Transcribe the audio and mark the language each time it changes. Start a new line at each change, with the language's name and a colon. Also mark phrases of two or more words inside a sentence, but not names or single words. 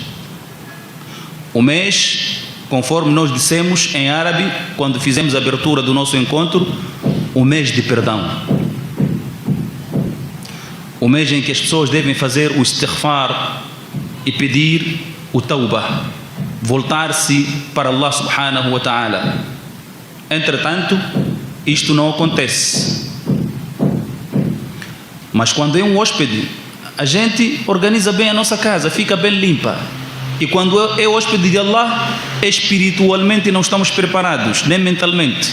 Portuguese: O mês, conforme nós dissemos em árabe, quando fizemos a abertura do nosso encontro, o mês de perdão. O mês em que as pessoas devem fazer o istighfar e pedir o tawbah, voltar-se para Allah
Arabic: سبحانه وتعالى.
Portuguese: Entretanto, isto não acontece. Mas quando é um hóspede, a gente organiza bem a nossa casa, fica bem limpa. E quando é hóspede de Allah, espiritualmente não estamos preparados, nem mentalmente.